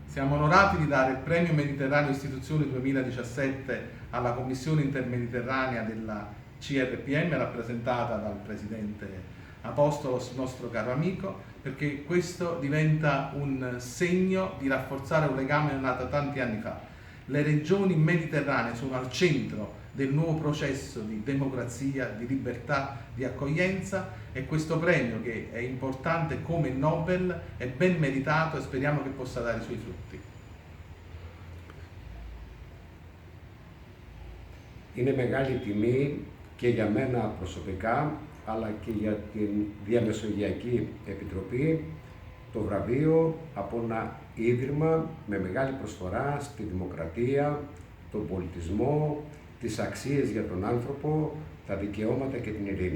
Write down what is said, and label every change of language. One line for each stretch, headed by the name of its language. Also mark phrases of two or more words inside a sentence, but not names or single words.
Italian: Siamo onorati di dare il Premio Mediterraneo Istituzioni 2017 alla Commissione Intermediterranea della CRPM, rappresentata dal Presidente Apostolos, nostro caro amico, perché questo diventa un segno di rafforzare un legame nato tanti anni fa. Le regioni mediterranee sono al centro del nuovo processo di democrazia, di libertà, di accoglienza, e questo premio, che è importante come Nobel, è ben meritato e speriamo che possa dare i suoi frutti.
Greek: Είναι μεγάλη τιμή και για μένα προσωπικά, αλλά και για την Διαμεσογειακή Επιτροπή, το βραβείο από ένα ίδρυμα με μεγάλη προσφορά στη δημοκρατία, τον πολιτισμό, τις αξίες για τον άνθρωπο, τα δικαιώματα και την ειρήνη.